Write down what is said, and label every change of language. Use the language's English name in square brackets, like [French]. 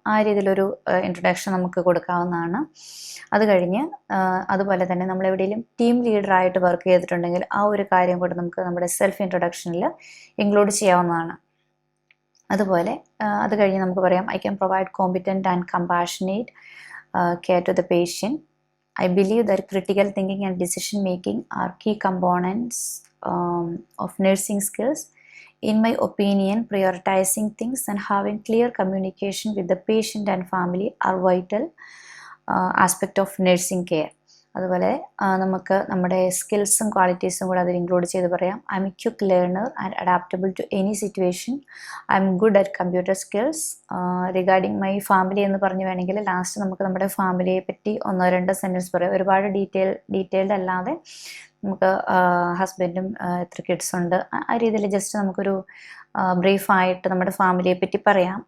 [Malayalam] ആ രീതിയിലൊരു ഇൻട്രൊഡക്ഷൻ നമുക്ക് കൊടുക്കാവുന്നതാണ്. അത് കഴിഞ്ഞ് അതുപോലെ തന്നെ നമ്മൾ എവിടെയെങ്കിലും ടീം ലീഡറായിട്ട് വർക്ക് ചെയ്തിട്ടുണ്ടെങ്കിൽ ആ ഒരു കാര്യം കൂടെ നമുക്ക് നമ്മുടെ സെൽഫ് ഇൻട്രൊഡക്ഷനിൽ ഇൻക്ലൂഡ് ചെയ്യാവുന്നതാണ്. അതുപോലെ അത് കഴിഞ്ഞ് നമുക്ക് പറയാം, [English] I can provide competent and compassionate care to the patient. I believe that critical thinking and decision making are key components of nursing skills. In my opinion, prioritizing things and having clear communication with the patient and family are vital aspect of nursing care. [Malayalam] അതുപോലെ നമുക്ക് നമ്മുടെ സ്കിൽസും ക്വാളിറ്റീസും കൂടെ അതിൽ include ചെയ്ത് പറയാം. [English] I'm a quick learner and adaptable to any situation. I'm good at computer skills. Regarding my family [Malayalam] എന്ന് പറഞ്ഞു വേണമെങ്കിൽ ലാസ്റ്റ് നമുക്ക് നമ്മുടെ ഫാമിലിയെ പറ്റി 1-2 സെൻറ്റൻസ് പറയാം. ഒരുപാട് ഡീറ്റെയിൽഡ് അല്ലാതെ നമുക്ക് ഹസ്ബൻഡും എത്ര കിഡ്സ് ഉണ്ട് ആ രീതിയിൽ ജസ്റ്റ് നമുക്കൊരു ബ്രീഫായിട്ട് നമ്മുടെ ഫാമിലിയെ പറ്റി പറയാം.